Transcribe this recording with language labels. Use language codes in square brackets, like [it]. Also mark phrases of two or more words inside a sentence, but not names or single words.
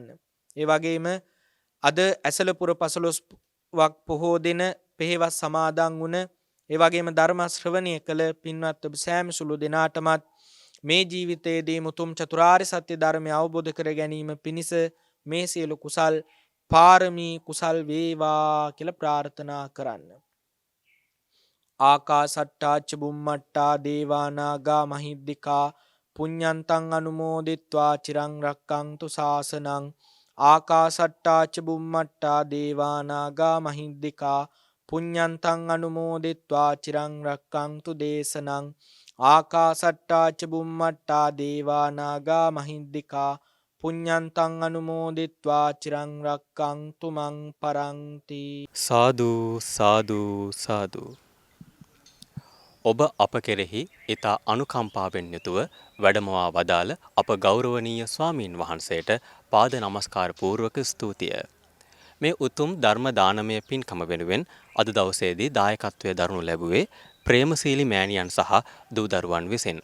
[si] ඒ වගේම අද ඇසලපුර 15ක් පොහෝ දින පෙහෙවස් සමාදන් වුණ ඒ වගේම ධර්ම ශ්‍රවණය කළ පින්වත් ඔබ සෑම සුළු දෙනාටමත් මේ ජීවිතයේදී මුතුම් චතුරාර්ය සත්‍ය ධර්මය අවබෝධ කර ගැනීම පිණිස මේ සියලු කුසල් පාරමී කුසල් වේවා කියලා ප්‍රාර්ථනා කරන්න. [pi] ආකාසට්ටාච බුම්මට්ටා දේවා නාග මහිද්దికා පුඤ්ඤන්තං අනුමෝදිත්වා චිරං රක්ඛන්තු ශාසනං. ආකාසට්ටාච බුම්මට්ටා දේවා නාග මහිද්దికා පුඤ්ඤන්තං අනුමෝදිත්වා චිරං රක්ඛන්තු දේශනං. ආකාසට්ටාච බුම්මට්ටා දේවා නාග මහිද්దికා පුඤ්ඤන්තං අනුමෝදිත්වා චිරං රක්ඛන්තු මං පරන්ති. [si] සාදු සාදු සාදු. ඔබ අප කෙරෙහි ඊතා අනුකම්පාවෙන් යුතුව වැඩමවා වදාළ අප ගෞරවනීය ස්වාමීන් වහන්සේට පාද නමස්කාර පූර්වක ස්තුතිය. මේ උතුම් ධර්ම දානමය පින්කම වෙනුවෙන් අද දවසේදී දායකත්වයේ දරනු ලැබුවේ ප්‍රේමශීලී මෑණියන් සහ දූ දරුවන් විසින්.